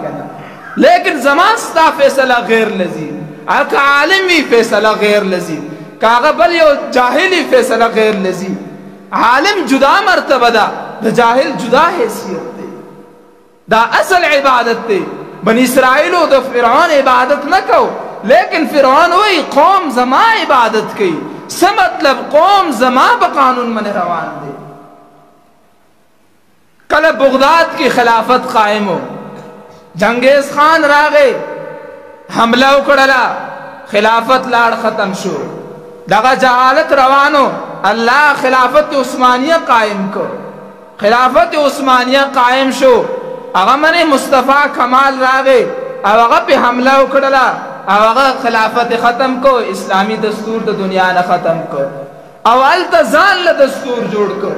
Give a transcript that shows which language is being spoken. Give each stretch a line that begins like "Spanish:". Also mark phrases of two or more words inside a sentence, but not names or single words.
Pashto: که نه لیکن زما ستا فیصله غیر لذیذ که عالم وي فیصله غیر لذیذ که هغه بل یو جاهل فیصله غیر لذیذ عالم جدا مرتبه ده د جاهل جدا حیثیت دی دا اصل عبادت دی بنی اسرائیلو د فرعون عبادت نه کو لیکن فرعون وی قوم زما عبادت کوي څه مطلب قوم زما په قانون من روان دی کله بغداد کی خلافت قائم ہو جنگیز خان راغی حمله وکړه خلافت لاړ ختم شو دغه جهالت روانو الله خلافت عثمانیه قائم کو خلافت عثمانیه قائم شو هغه منی مصطفی کمال راغی او هغه په حمله وکړه او هغه خلافت ختم کو اسلامی دستور د دنیا نه ختم کو او الته ځان له دستور جوړ کو